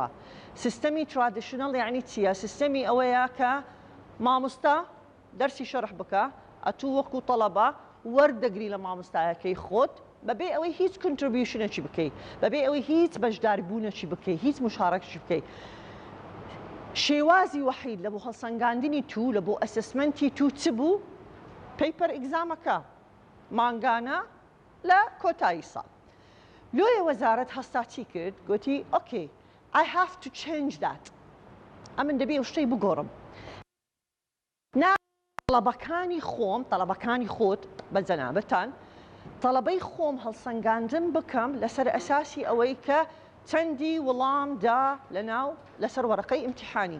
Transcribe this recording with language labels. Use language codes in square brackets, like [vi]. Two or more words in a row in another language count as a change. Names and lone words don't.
[ku] سیستەمی ترادیشنەڵ یعنی چییە؟ سیستەمی ئەوەیە کە مامۆستا دەرسی شەرح بکە ئەتوو وەکو تەڵەبە وەردەگری لە مامۆستایەکەی خۆت بەبێ ئەوەی هیچ کنتریبیوشنێکی بکەیت بەبێ ئەوەی هیچ بەشداربوونێکی بکەیت هیچ مشارەکەشی بکەیت. شێوازی وەحید لە بۆ هەڵسەنگاندنی تو لە بۆ ئەسسمنتی تو چ بوو؟ [en] paper exam [ku] مانگانە لە کۆتایی ساڵ. لۆیە وەزارەت هەستاچی کرد گوتی ئۆکێ [en] I have to change that. [ku] ئەمن دەبێ ئەو شتەی بگۆڕم. تەڵەبەکانی خۆت بە جەنابەتان تەڵەبەی خۆم هەڵسەنگاندن بکەم لەسەر ئەساسی ئەوەی کە چەندی وەڵامدا لەناو لەسەر وەرەقەی ئیمتیحانی.